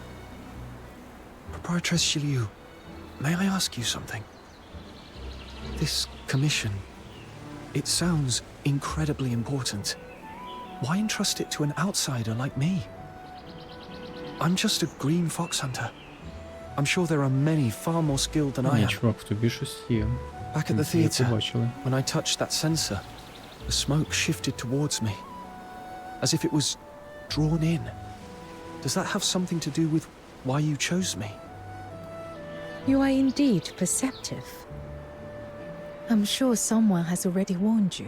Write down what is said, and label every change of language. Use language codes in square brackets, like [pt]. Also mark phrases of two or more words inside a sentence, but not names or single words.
[en] Proprietress Shiliu, may I ask you something? This commission, it sounds incredibly important. Why entrust it to an outsider like me? I'm just a green fox hunter. I'm sure there are many far more skilled than I am. [uk] Чувак, в тобі щось є. [en] Back at the Ми theater, побачили. when I touched that sensor, the smoke shifted towards me, as if it was drawn in. Does that have something to do with why you chose me? You are indeed perceptive. I'm sure someone has already warned you.